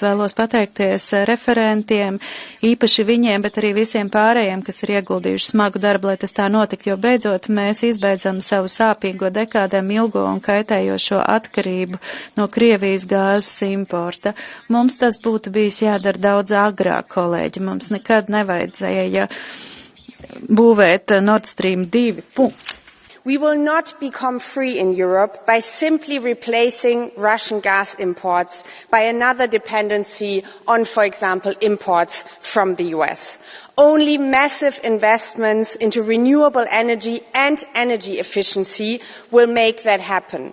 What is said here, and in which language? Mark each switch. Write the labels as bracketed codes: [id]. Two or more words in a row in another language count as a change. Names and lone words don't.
[lv] Vēlos pateikties referentiem, īpaši viņiem, bet arī visiem pārējiem, kas ir ieguldījuši smagu darbu, lai tas tā notiktu, jo beidzot mēs izbeidzam savu sāpīgo dekādēm ilgo un kaitējošo atkarību no Krievijas gāzes importa. Mums tas būtu bijis jādara daudz agrāk, kolēģi. Mums nekad nevajadzēja būvēt Nord Stream 2. [en] We will not become free in Europe by simply replacing Russian gas imports by another dependency on, for example, imports from the US. Only massive investments into renewable energy and energy efficiency will make that happen.